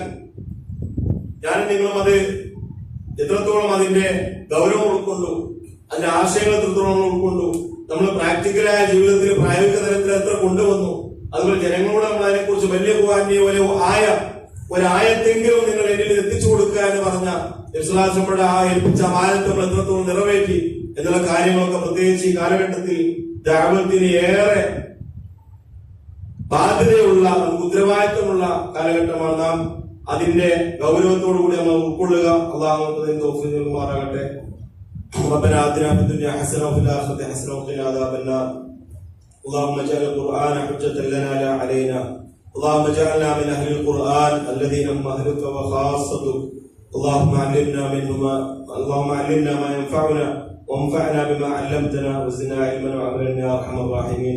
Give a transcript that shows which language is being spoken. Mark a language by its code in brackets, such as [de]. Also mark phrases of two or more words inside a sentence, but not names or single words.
[ml] ഞാനും നിങ്ങളും അത് എത്രത്തോളം അതിന്റെ ഗൗരവം ഉൾക്കൊണ്ടു, അതിന്റെ ആശയങ്ങൾ എത്രത്തോളം നമ്മൾ ഉൾക്കൊണ്ടു, നമ്മൾ പ്രാക്ടിക്കലായ ജീവിതത്തിൽ പ്രായോഗിക തലത്തിൽ എത്ര കൊണ്ടുവന്നു, അതുപോലെ ജനങ്ങളോട് നമ്മൾ അതിനെക്കുറിച്ച് വലിയ ഒരായത്തെങ്കിലും നിങ്ങൾ എന്നിൽ എത്തിച്ചു കൊടുക്കുക എന്ന് പറഞ്ഞ വിശ്വാസങ്ങളുടെ ആ ഏൽപ്പിച്ച അമാനത്ത് നമ്മൾ എത്രത്തോളം നിറവേറ്റി എന്നുള്ള കാര്യങ്ങളൊക്കെ പ്രത്യേകിച്ച് ഈ കാലഘട്ടത്തിൽ ദഅവത്തിന് ഏറെ ബാധ്യതയുള്ള നമുക്ക് ഉത്തരവാദിത്തമുള്ള കാലഘട്ടമാണ്. നാം അതിന്റെ ഗൗരവത്തോടു കൂടി നമ്മൾ ഉൾക്കൊള്ളുക. അള്ളാഹു തൗഫീഖ് നൽകുമാറാകട്ടെ. [ar] ربنا آتنا في الدنيا حسنة وفي الآخرة حسنة وقنا عذاب النار. اللهم اجعل القرآن حجة لنا لا علينا. اللهم اجعلنا من أهل القرآن الذين هم أهلك وخاصتك. اللهم علمنا ما ينفعنا وانفعنا بما علمتنا وزدنا علما وعملا يا أرحم الراحمين.